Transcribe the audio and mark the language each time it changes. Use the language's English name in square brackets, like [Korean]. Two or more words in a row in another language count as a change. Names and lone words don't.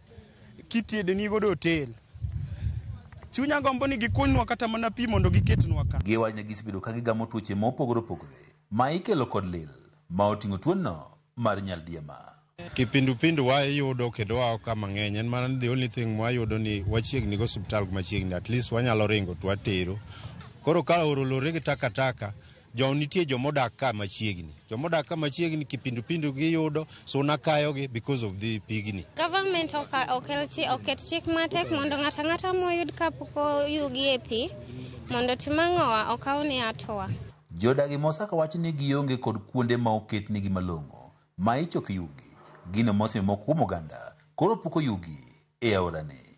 [Luo (Kenya and Tanzania)] Kitede ni godo hotel. Chunya gombo ni gikunywa kata mana pi mondo giketnwa ka. Giwanya gisibedo ka gigamo tuoche ma opogore opogore ma ikelo kod lil ma oting'o tuono mar nyaldiema. Kipindupindu wayudo kendo wa kama ng'eny en mana [English] the only thing [Luo (Kenya and Tanzania)] wayudo ni wachiegni go hospital machiegni [English] at least [Luo (Kenya and Tanzania)] wanyalo ringo to watero. Koro ka orolore gi takataka jo nitie jomodak ka machiegni. Jomodak ka machiegni kipindupindu giyudo Suna kayogi [English] because of the [Luo (Kenya and Tanzania)] pigni. Government oket chik matek mondo ng'ata moyud kapuko yugi e pi mondo timang'owa okaw ni atoa. Jodagi mosaka wacho ni gionge kod kuonde ma oket nigi malong'o ma ichoke yugi. Gino mosime moko kuom oganda koro puko yugi e aorani.